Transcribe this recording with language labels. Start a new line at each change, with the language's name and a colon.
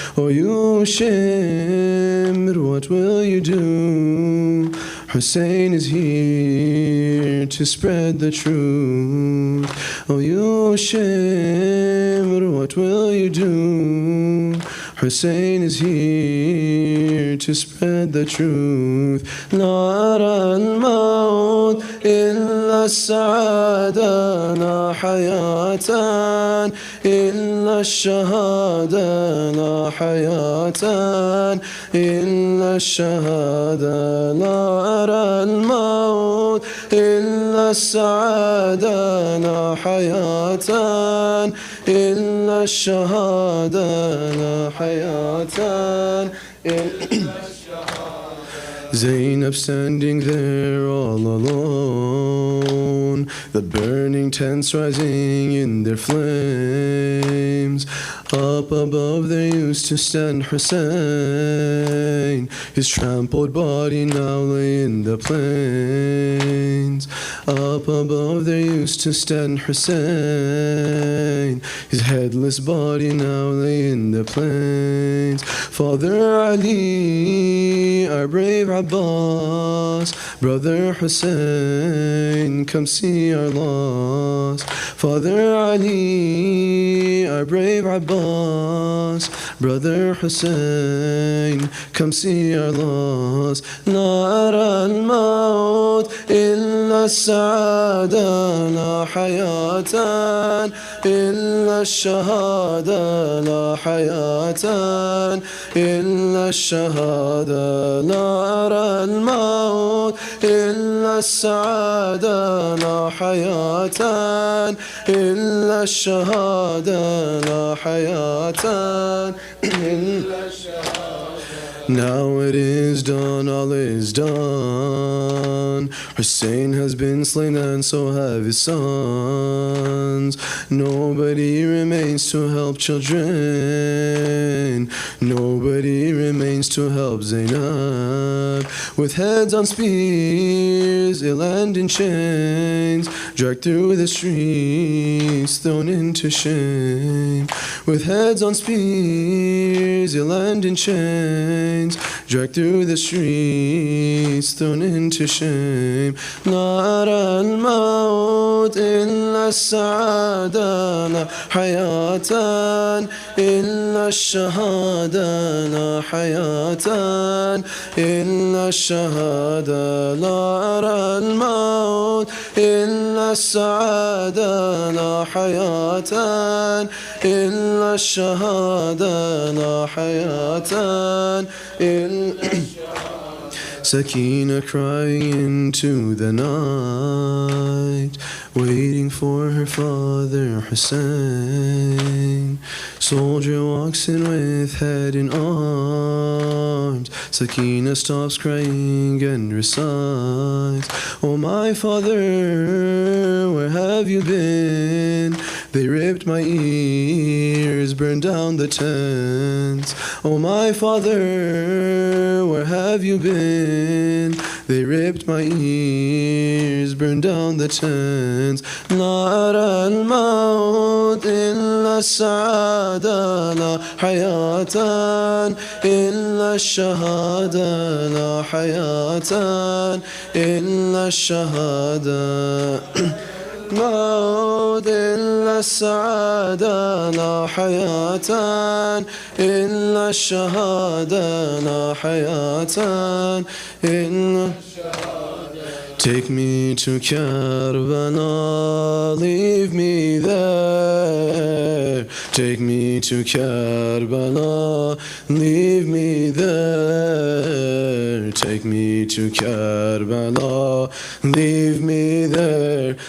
English: Oh, you Shimr, what will you do? Hussein is here to spread the truth. Oh, you Shimr, what will you do? Hussein is here to spread the truth.
Arabic: لا أرى الموت إلا السعادة لا حياة إلا الشهادة لا حياة إلا الشهادة لا أرى الموت إلا السعادة لا حياة إلا الشهادة لا حياة إلا
English: Zainab standing there all alone, the burning tents rising in their flames. Up above there used to stand Hussein, his trampled body now lay in the plains. Up above there used to stand Hussein, his headless body now lay in the plains. Father Ali, our brave Abbas, brother Hussein, come see our loss. Father Ali, our brave Abbas, brother Hussein, come see our loss.
Arabic: لا أرى الموت إلا السعادة لا حياة إلا الشهادة لا حياة إلا الشهادة لا أرى الموت إلا السعادة لا حياة إلا الشهادة لا حياة إلا الشهادة.
English: Now it is done, all is done. Hussein has been slain and so have his sons. Nobody remains to help children. Nobody remains to help Zainab. With heads on spears, ill and in chains, dragged through the streets, thrown into shame. With heads on spears, ill and in chains, dragged through the streets, thrown into shame.
Arabic: لا أرى الموت إلا السعادة لا حياة إلا الشهادة لا حياة إلا الشهادة. لا أرى الموت إلا السعادة لا حياة إلا الشهادة لا حياة إلا
English: Sakina crying into the night, waiting for her father Hussein. Soldier walks in with head in arms. Sakina stops crying and recites, "Oh my father, where have you been? They ripped my ears, burned down the tents. Oh my father, where have you been? They ripped my ears, burned down the tents.
Arabic: لا أرى الموت إلا السعادة لا حياة إلا الشهادة لا حياة إلا الشهادة. موت إلا السعادة لا حياة إلا الشهادة لا حياة إلا الشهادة.
English: Take me to Karbala, leave me there. Take me to Karbala, leave me there. Take me to Karbala, leave me there.